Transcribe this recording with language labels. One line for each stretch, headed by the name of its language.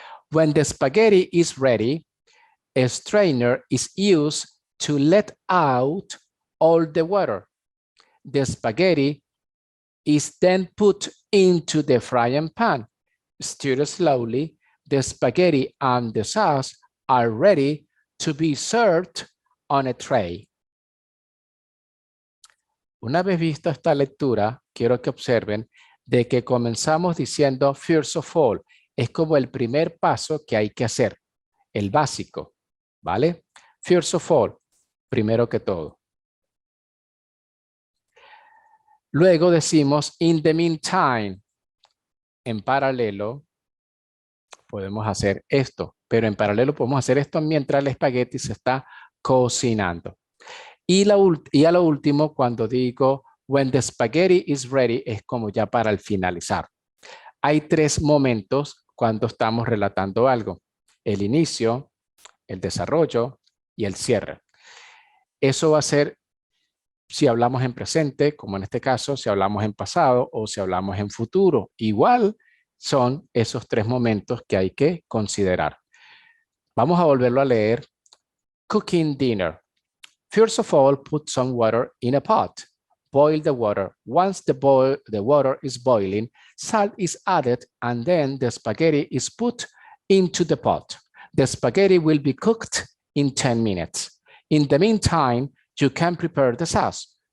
English: When the spaghetti is ready, a strainer is used to let out all the water. The spaghetti is then put into the frying pan. Stir slowly. The spaghetti and the sauce are ready to be served on a tray.
Spanish: Una vez vista esta lectura, quiero que observen de que comenzamos diciendo
English: first of all.
Spanish: Es como el primer paso que hay que hacer, el básico, ¿vale?
English: First of all,
Spanish: primero que todo. Luego decimos
English: in the meantime.
Spanish: En paralelo podemos hacer esto, pero en paralelo podemos hacer esto mientras el espagueti se está cocinando. Y a lo último, cuando digo
English: when the spaghetti is ready,
Spanish: es como ya para el finalizar. Hay 3 momentos cuando estamos relatando algo: el inicio, el desarrollo y el cierre. Eso va a ser si hablamos en presente, como en este caso, si hablamos en pasado o si hablamos en futuro. Igual son esos tres momentos que hay que considerar. Vamos a volverlo a leer.
English: Cooking dinner. First of all, put some water in a pot. Boil the water. Once the water is boiling, salt is added and then the spaghetti is put into the pot. The spaghetti will be cooked in 10 minutes. In the meantime, you can prepare the sauce.